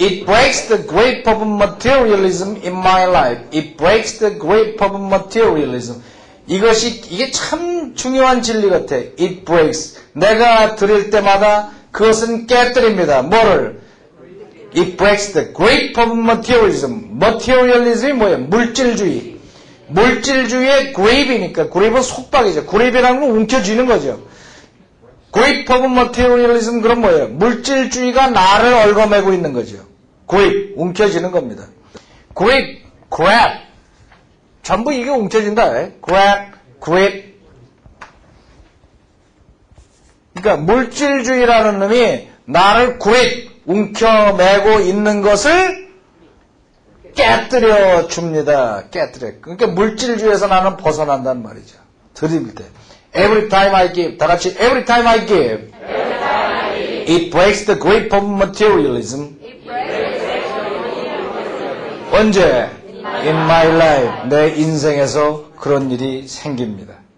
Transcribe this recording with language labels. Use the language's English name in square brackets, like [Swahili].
[English] It breaks the grip of materialism in my life. It breaks the grip of materialism. [Korean] 이게 참 중요한 진리 같아. [English] It breaks. [Korean] 내가 드릴 때마다 그것은 깨뜨립니다. 뭐를? [English] It breaks the grip of materialism. [Korean] materialism이 뭐예요? 물질주의. 물질주의의 grip이니까, grip은 속박이죠. grip이라는 건 움켜쥐는 거죠. grip of materialism, 그럼 뭐예요? 물질주의가 나를 얽어매고 있는 거죠. grip, 움켜쥐는 겁니다. grip, grab. 전부 이게 움켜진다. grab, grip. 그러니까 물질주의라는 놈이 나를 grip, 움켜매고 있는 것을 깨뜨려 줍니다. 깨뜨려. 그러니까 물질주의에서 나는 벗어난다는 말이죠. 드릴 때. [English] Every time I give. [Korean] 다 같이 [English] every time I give. It breaks the grip of materialism. [Korean] 언제? [English] In my life. [Korean] 내 인생에서 그런 일이 생깁니다.